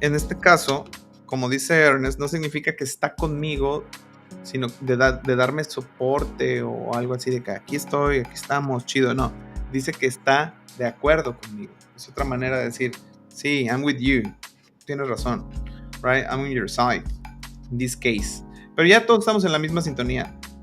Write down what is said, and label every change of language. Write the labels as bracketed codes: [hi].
[es] En este caso, como dice Ernest, no significa que está conmigo, sino de darme soporte o algo así de que aquí estoy, aquí estamos, chido. No, dice que está de acuerdo conmigo. Es otra manera de decir, sí, [en] I'm with you. [es] Tienes razón, [en] right? I'm on your side, in this case. [es] Pero ya todos estamos en la misma sintonía.